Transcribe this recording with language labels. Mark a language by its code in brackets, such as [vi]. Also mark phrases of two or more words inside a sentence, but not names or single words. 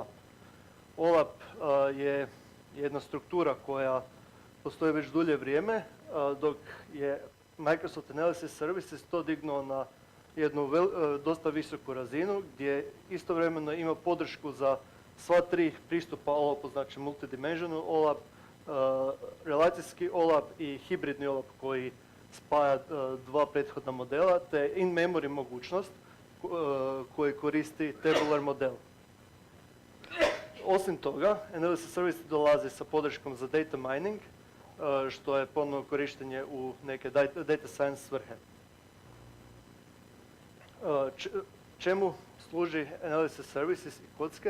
[hr] OLAP je jedna struktura koja postoji već dulje vrijeme, dok je Microsoft Analysis Services to dignuo na jednu dosta visoku razinu, gdje istovremeno ima podršku za sva 3 pristupa OLAP-u, znači multidimensional OLAP, relacijski OLAP i hibridni OLAP koji spaja 2 prethodna modela, te [en] in-memory [hr] mogućnost koji koristi [en] tabular model. [hr] Osim toga, Analysis Service dolazi sa podrškom za [en] data mining, [hr] što je ponovno korištenje u neke [en] data science [hr] svrhe. Čemu služi Analysis Services i kocke?